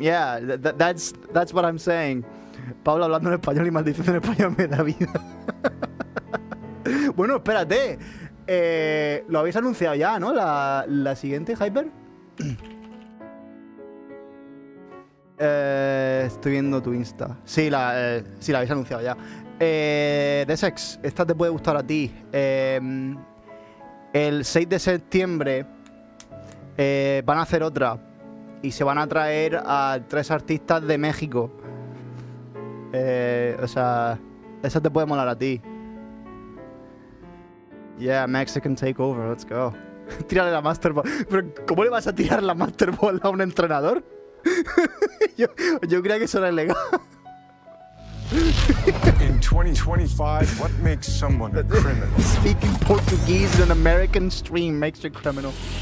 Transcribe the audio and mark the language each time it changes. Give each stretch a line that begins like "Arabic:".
English: Yeah, that's what I'm saying.
Spanish: Pablo hablando en español y maldiciendo en español me da vida. Bueno, espérate. Lo habéis anunciado ya, ¿no? La siguiente, Hyper. Estoy viendo tu Insta. Sí, la habéis anunciado ya. The Sex, esta te puede gustar a ti. El 6 de septiembre van a hacer otra. Y se van a traer a 3 artistas de México. O sea, esa te puede molar a ti.
English: Yeah, Mexican takeover, let's go.
Spanish: Tírale la Master Ball. Pero, ¿cómo le vas a tirar la Master Ball a un entrenador? yo creía que eso era ilegal.
English: In 2025, what makes someone a criminal? Speaking Portuguese in an American stream makes you a criminal.